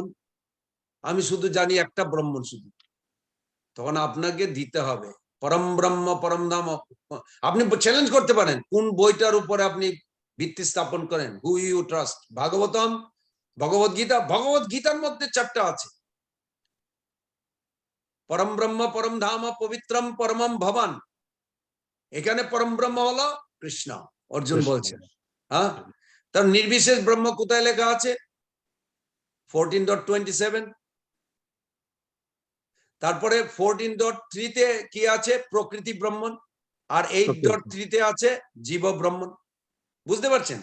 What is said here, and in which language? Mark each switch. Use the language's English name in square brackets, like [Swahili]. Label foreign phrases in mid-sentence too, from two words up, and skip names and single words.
[Bangla] আমি শুধু জানি একটা ব্রাহ্মণ শুধু, তখন আপনাকে দিতে হবে [Sanskrit] পরম ব্রহ্ম পরম ধাম। [Bangla] আপনি চ্যালেঞ্জ করতে পারেন, কোন বইটার উপরে আপনি ভিত্তি স্থাপন করেন, [English] who you trust, [Bangla] ভাগবতম, ভগবত গীতা? ভগবত গীতার মধ্যে 4টা আছে, [Sanskrit] পরম ব্রহ্ম পরম ধাম পবিত্রম পরমম ভবান। [Bangla] এখানে পরম ব্রহ্ম হলো কৃষ্ণ, অর্জুন বলছেন। হ্যাঁ, তার নির্বিশেষ ব্রহ্ম কোথায় লেখা আছে? 14.27। তারপরে 14.3 তে কি আছে? প্রকৃতি ব্রহ্মণ। আর 8.3 তে আছে জীব ব্রহ্মণ।